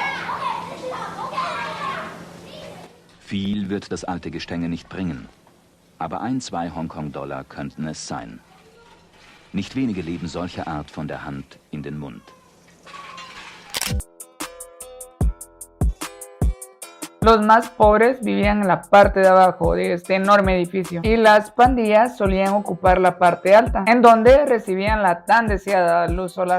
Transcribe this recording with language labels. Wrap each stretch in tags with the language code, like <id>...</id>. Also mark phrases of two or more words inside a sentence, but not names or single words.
<de>Viel wird das alte Gestänge nicht bringen. aber 1-2 Hongkong-Dollar könnten es sein. Nicht wenige leben solcher Art von der Hand in den Mund.</de> <es>Los más pobres vivían en la parte de abajo de este enorme edificio y las pandillas solían ocupar la parte alta, en donde recibían la tan deseada luz solar.</es>